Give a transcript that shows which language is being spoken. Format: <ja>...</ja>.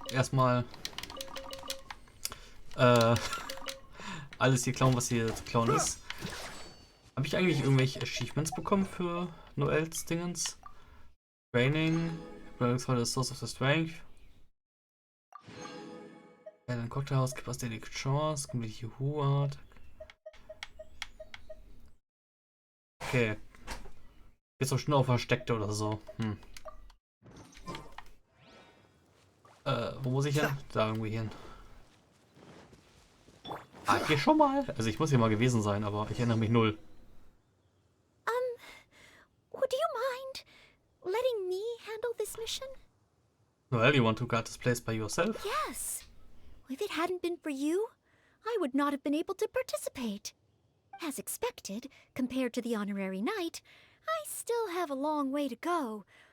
<de>Erstmal alles hier klauen, was hier zu klauen ist. Habe ich eigentlich irgendwelche Achievements bekommen für Noels Dingens?</de> <en>Training, the Source of the Strength.</en> <de>Ja, dann Cocktailhaus, gibt was Daily Chance, komplettliche Huart. Okay. Jetzt auch schon auf Versteckte oder so. Wo muss ich hin? Da irgendwie hin. Ah, hier schon mal? Also ich muss hier mal gewesen sein, aber ich erinnere mich null.</de> <en>Would you mind letting me handle this mission? Well, you want to guard this place by yourself? Yes. If it hadn't been for you, I would not have been able to participate. As expected, compared to the honorary knight, I still have a long way to go.</en>